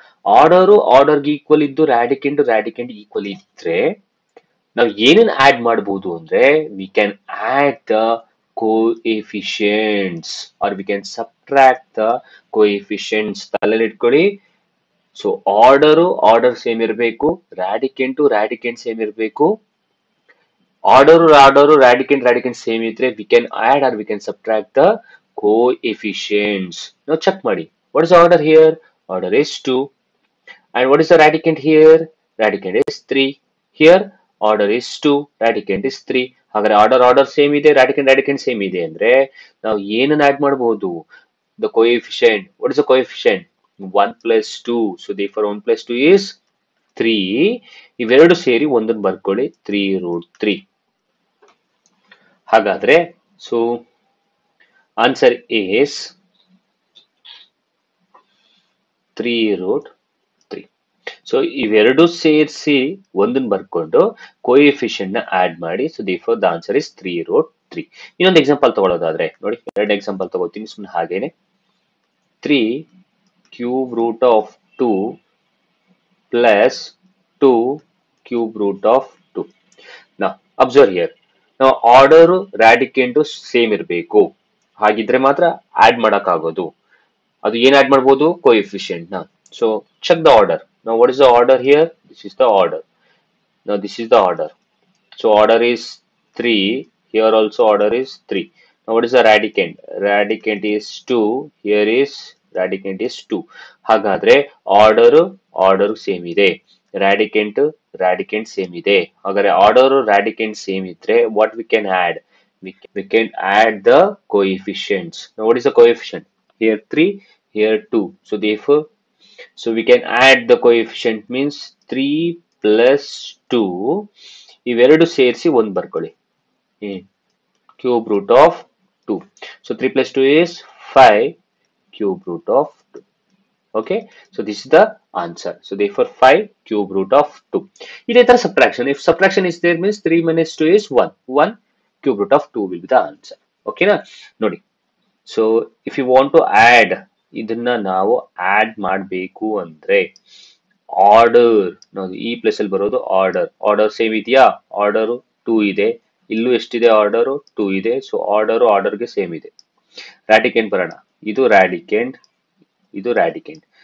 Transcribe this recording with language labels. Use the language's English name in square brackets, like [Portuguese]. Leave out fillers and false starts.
[Kannada] ಆರ್ಡರ್ಗೆ ಈಕ್ವಲ್ ಇದ್ದು ರಾಡಿಕೆಂಟ್ ಈಕ್ವಲ್ ಇದ್ರೆ ನಾವು ಏನೇನ್ ಆಡ್ ಮಾಡಬಹುದು ಅಂದ್ರೆ [English] we can add the coefficients [Kannada] R we can subtract the coefficients. ತಲೆಯಲ್ಲಿ ಇಟ್ಕೊಳ್ಳಿ. ಸೊ ಆರ್ಡರ್ ಸೇಮ್ ಇರಬೇಕು, ರಾಡಿಕೆಂಟ್ ಸೇಮ್ ಇರಬೇಕು. ಆರ್ಡರ್ ರಾಡಿಕೆಂಟ್ ಸೇಮ್ ಇದ್ರೆ [English] We can add or we can subtract the coefficients. [Kannada] ನಾವು ಚೆಕ್ ಮಾಡಿ. [English] What is order here? Order is 2. And what is the radicand here? Radicand is 3. Here order is 2, radicand is 3. [Kannada] ಹಾಗಾದ್ರೆ order same ಇದೆ, ರಾಡಿಕೆಂಟ್ same ಇದೆ ಅಂದ್ರೆ ನಾವು ಏನನ್ನ add ಮಾಡಬಹುದು? [English] The coefficient. What is the coefficient? 1 plus 2. So therefore 1 plus 2 is 3. [Kannada] ಇವೆರಡು ಸೇರಿ ಒಂದನ್ನು ಬರ್ಕೊಳ್ಳಿ, 3√3. [English] ಹಾಗಾದ್ರೆ so answer is 3√3. [Kannada] ಸೊ ಇವೆರಡು ಸೇರಿಸಿ ಒಂದನ್ನು ಬರ್ಕೊಂಡು ಕೋಎಫಿಷಿಯಂಟ್ ನ ಆಡ್ ಮಾಡಿ. [English] So therefore the answer is 3√3. [Kannada] ಇನ್ನೊಂದು ಎಕ್ಸಾಂಪಲ್ ತಗೊಳ್ಳೋದಾದ್ರೆ ನೋಡಿ, ಎರಡು ಎಕ್ಸಾಂಪಲ್ ತಗೋತೀನಿ ಸುಮ್ಮನೆ ಹಾಗೇನೆ. [English] 3 cube root of 2 plus 2 cube root of 2. Now observe here. [Kannada] ನಾವು ಆರ್ಡರ್ ರಾಡಿಕೆಂಟು ಸೇಮ್ ಇರಬೇಕು, ಹಾಗಿದ್ರೆ ಮಾತ್ರ ಆಡ್ ಮಾಡಕ್ಕಾಗೋದು. ಅದು ಏನ್ ಆಡ್ ಮಾಡಬಹುದು? ಕೋಎಫಿಷಿಯಂಟ್ ನ. [English] So check the order. Now what is the order here? This is the order. Now this is the order. So order is 3. Here also order is 3. Now what is the radicand? Radicand is 2. Here is radicand is 2. [Kannada] ಹಾಗಾದ್ರೆ order same ಇದೆ, ರಾಡಿಕೆಂಟ್ same ಇದೆ. ಹಾಗಾದ್ರೆ order ರಾಡಿಕೆಂಟ್ same ಇದ್ರೆ [English] what we can add? We can add the coefficients. Now what is the coefficient? Here 3, here 2. So therefore we can add the coefficient means 3 plus 2. [Kannada] ಇವೆರಡು ಸೇರಿಸಿ ಒಂದು ಬರ್ಕೊಳ್ಳಿ, [English] cube root of 2. So 3 plus 2 is 5 cube root of 2. Okay, so this is the answer. So therefore 5 cube root of 2. [Kannada] ಇದೇ ತರ subtraction. [English] If subtraction is there means 3 minus 2 is 1. 1 cube root of 2 will be the answer. Okay na? ನೋಡಿ. So if you want to add, [Kannada] ಇದನ್ನ ನಾವು add ಮಾಡಬೇಕು ಅಂದ್ರೆ order, ನಾವು ಈ place ಅಲ್ಲಿ ಬರೋದು ಆರ್ಡರ್ ಸೇಮ್ ಇದೆಯಾ? ಆರ್ಡರ್ 2 ಇದೆ, ಇಲ್ಲೂ ಎಷ್ಟಿದೆ? ಆರ್ಡರ್ 2 ಇದೆ. ಸೊ ಆರ್ಡರ್ಗೆ ಸೇಮ್ ಇದೆ. ರಾಡಿಕೆಂಟ್ ಬರೋಣ. ಇದು ರಾಡಿಕೆಂಟ್, ಇದು ರಾಡಿಕೆಂಟ್.